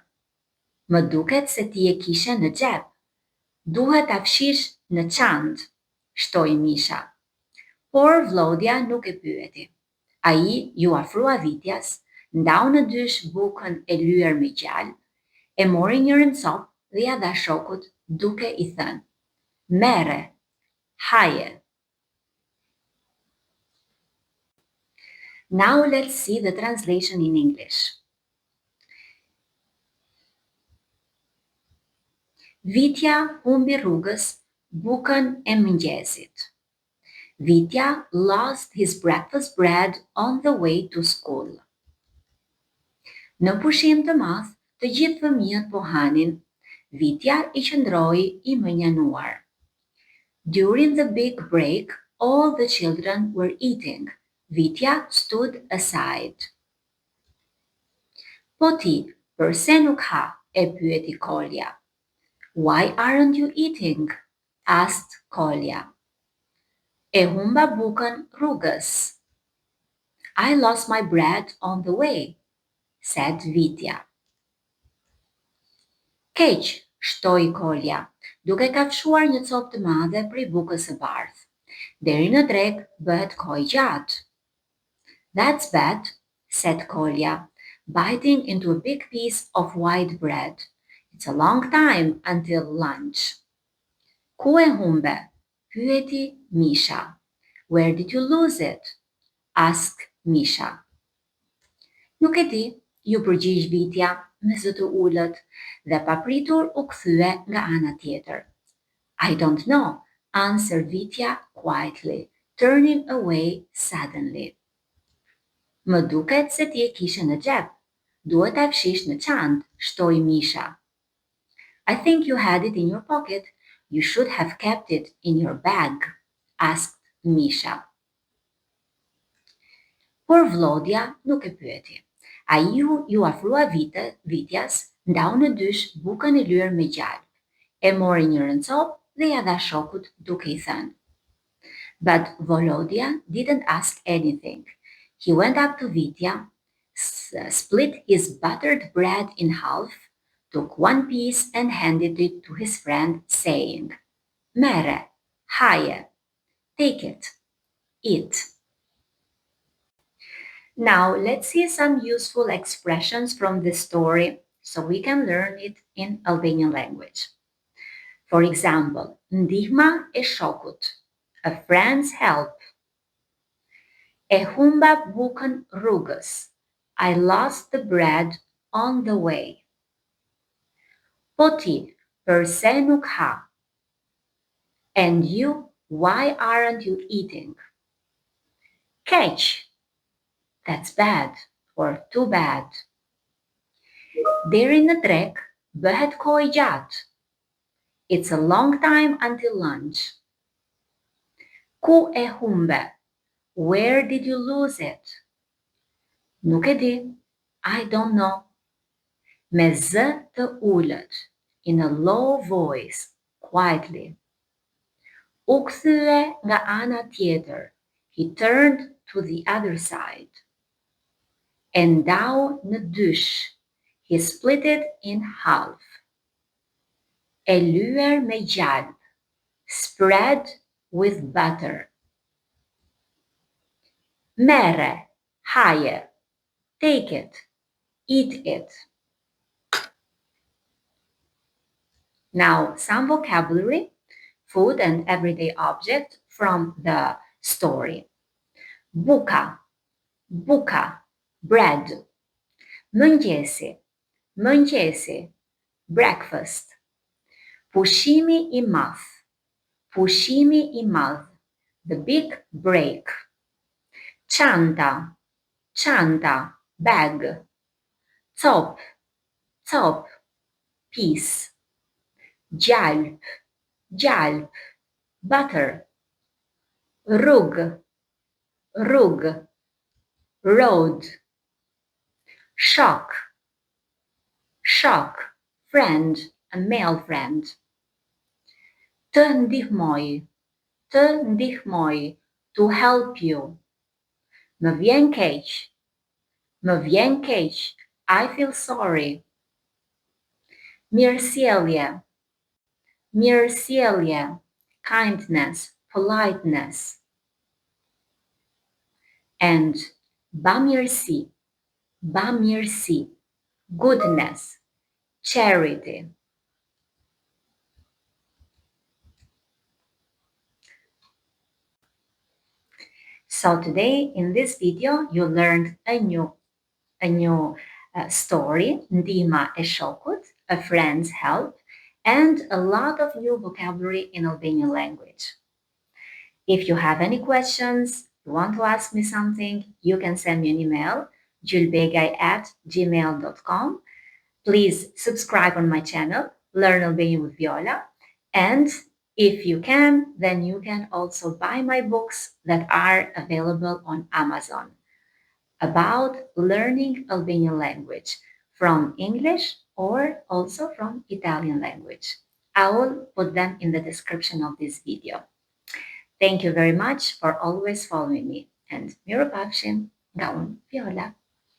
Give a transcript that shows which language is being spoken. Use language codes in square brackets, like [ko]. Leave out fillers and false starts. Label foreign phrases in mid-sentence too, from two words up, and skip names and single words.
[sq] Më duket se ti e kishe në xhep. Duhet ta fshish në çantë, shtoi Misha. Por vllodhja nuk e pyeti. Ai ju afrua Vitjas, ndau në dysh bukën e lyer me gjal, e mori njërin copë dhe ja dha shokut duke i thënë: Merre, haje. [en] Now let's see the translation in English. [sq] Vitja humbi rrugës bukën e mëngjesit. [en] Vitja lost his breakfast bread on the way to school. [sq] Në pushim të madh, të gjithë fëmijët po hanin. Vitja i qëndroi i mënjanuar. [en] During the big break, all the children were eating. Vitja stood aside. [sq] Po ti, përse nuk ha? E pyeti Kolja. [en] Why aren't you eating? Asked Kolja. [sq] E humba bukën rrugës. [en] I lost my bread on the way, said Vitja. [sq] Keq, shtoi Kolja, duke kafshuar një copë të madhe prej bukës së bardhë. Deri në drek bëhet kohë gjatë. [en] That's bad, said Kolja, biting into a big piece of white bread. It's a long time until lunch. [sq] Ku e humbe? Pyeti Misha. [en] Where did you lose it? Asked Misha. [sq] Nuk e di, ju përgjigj Vitja me zë të ulët dhe papritur u kthye nga ana tjetër. [en] I don't know, answered Vitja quietly, turning away suddenly. [sq] Më duket se ti e kishe në xhep. Duhet ta fshish në çantë, shtoi Misha. [en] I think you had it in your pocket. You should have kept it in your bag, asked Misha. [sq] Por vllodhja nuk e pyeti. Ai ju afrua Vitjas, ndau në dysh bukën e lyer me gjalp. E mori njërin copë dhe ja dha shokut duke i thënë. [en] But Volodya didn't ask anything. He went up to Vitya, split his buttered bread in half, took one piece and handed it to his friend, saying, [sq] Mere, haje, [en] take it, eat. Now let's see some useful expressions from this story so we can learn it in Albanian language. For example, [sq] ndihma e shokut, [en] a friend's help. [sq] E humba bukën rrugës, [en] I lost the bread on the way. [sq] Po ti, përse nuk ha? [en] And you, why aren't you eating? Keq, that's bad or too bad. [sq] Deri në drek bëhet kohë gjatë. [en] It's a long time until lunch. [sq] Ku e humbe? [en] Where did you lose it? [sq] Nuk e di. [en] I don't know. [sq] Me zë të ulët, [en] in a low voice, quietly. [sq] U kthye nga ana tjetër. [en] He turned to the other side. [sq] E ndau në dysh. [en] He split it in half. [sq] E lyer me gjalp. [en] Spread with butter. [sq] Merre, haje. [en] Take it. Eat it. Now, some vocabulary, food and everyday object from the story. [sq] Buka, buka, bread. Mëngjesi, mëngjesi, breakfast. Pushimi I madh, pushimi I madh, [en] the big break. [sq] Çanta, çanta, [en] bag. [sq] Top, top, piece. Gjalp, gjalp, butter. Rrug, rrug, [en] road. [sq] Shock, shock, [en] friend, a male friend. [sq] Të ndihmoj, [en] to help you. [sq] Më vjen keq, [en] I feel sorry. [sq] Mirësjellje, mirësjellje, [en] kindness, politeness. [sq] And bamirësi, bamirësi, [en] goodness, charity. So today in this video you learned a new story, [sq] Ndihma e shokut, [en] a friend's help, and a lot of new vocabulary in Albanian language. If you have any questions, you want to ask me something, you can send me an email, gjulbegaj@gmail.com. Please subscribe on my channel, Learn Albanian with Viola, and if you can, then you can also buy my books that are available on Amazon about learning Albanian language from English or also from Italian language. I will put them in the description of this video. Thank you very much for always following me, and [sq] mirupafshim nga unë Viola.